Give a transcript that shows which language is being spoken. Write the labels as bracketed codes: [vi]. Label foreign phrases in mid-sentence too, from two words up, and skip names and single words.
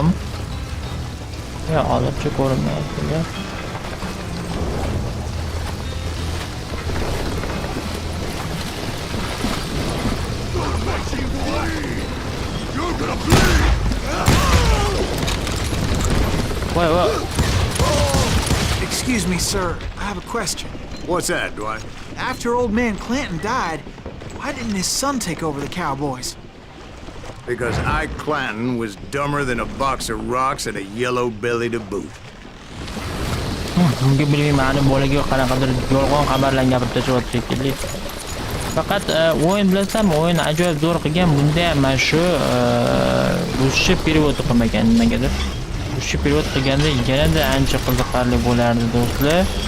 [uz] Ya, hozircha ko'rinmayapti. [en] Wait. Excuse me, sir. I have a question. What's that, Dwight? After old man Clanton died, why didn't his son take over the cowboys? Because Ike Clanton was dumber than a box of rocks and a yellow belly to boot. [uz] Bunga bilmayman, bolaga qanaqadir yolg'on xabarlarni gapirib tashlab shekilli. Faqat o'yin bilasizmi, o'yin ajoyib zo'r qilgan. Bunda ham mana shu ruscha перевод qilmagan nimagadir. Ruscha перевод qilganda yanada ancha qiziqarli bo'lardi do'stlar.